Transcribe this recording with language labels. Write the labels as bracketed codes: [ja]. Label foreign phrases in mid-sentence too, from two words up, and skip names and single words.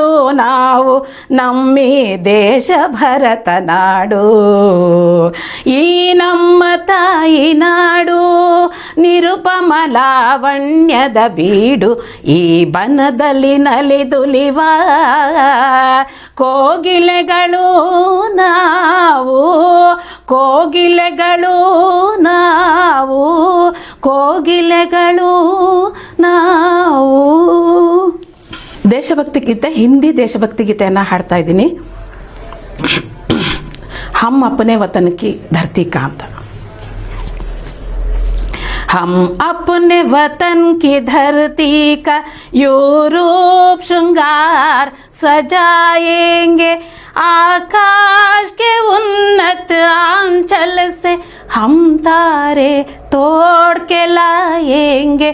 [kn] ನಾವು ನಮ್ಮಿ ದೇಶ ಭರತನಾಡು ಈ ನಮ್ಮ ತಾಯಿನಾಡು ನಿರುಪಮ ಲಾವಣ್ಯದ ಬೀಡು ಈ ಬನದಲ್ಲಿ ನಲಿದುಲಿವ ಕೋಗಿಲೆಗಳು ನಾವು ಕೋಗಿಲೆಗಳು ನಾವು ಕೋಗಿಲೆಗಳು ನಾವು. ದೇಶಭಕ್ತಿ ಗೀತೆ ಹಿಂದಿ ದೇಶಭಕ್ತಿ ಗೀತೆಯನ್ನು ಹಾಡ್ತಾ ಇದ್ದೀನಿ. [hi] हम अपने वतन की धरती का ಅಂತ. हम अपने वतन की धरती का यूरोप श्रृंगार सजाएंगे, आकाश के उन्नत आंचल से हम तारे तोड़ के लाएंगे।